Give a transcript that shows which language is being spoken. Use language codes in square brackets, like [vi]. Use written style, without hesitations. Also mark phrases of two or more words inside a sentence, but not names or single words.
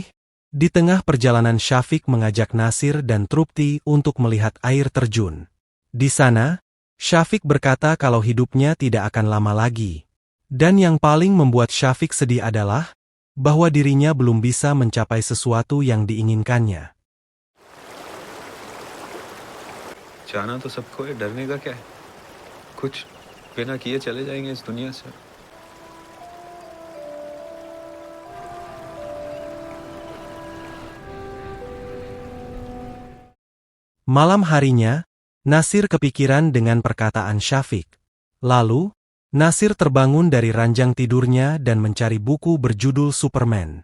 [id] Di tengah perjalanan Syafiq mengajak Nasir dan Trupti untuk melihat air terjun. Di sana, Syafiq berkata kalau hidupnya tidak akan lama lagi. Dan yang paling membuat Syafiq sedih adalah bahwa dirinya belum bisa mencapai sesuatu yang diinginkannya. [hi] जाना तो सबको है, डरने का क्या है? कुछ बिना किए चले जाएंगे इस दुनिया से. [id] Malam harinya, Nasir kepikiran dengan perkataan Syafiq. Lalu, Nasir terbangun dari ranjang tidurnya dan mencari buku berjudul Superman.